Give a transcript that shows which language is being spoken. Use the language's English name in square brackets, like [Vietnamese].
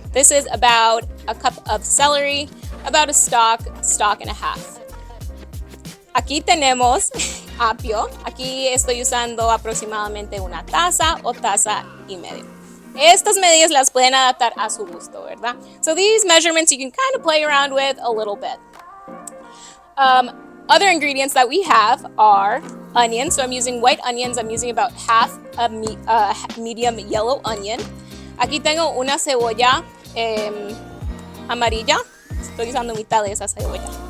[English] This is about a cup of celery, about a stalk and a half. [Spanish] Aquí tenemos apio. Aquí estoy usando aproximadamente una taza o taza y medio. Estas medidas las pueden adaptar a su gusto, ¿verdad? [English] So these measurements you can kind of play around with a little bit. Other ingredients that we have are onions. So I'm using white onions. I'm using about half a medium yellow onion. [Spanish] Aquí tengo una cebolla amarilla. Estoy usando mitad de esa cebolla.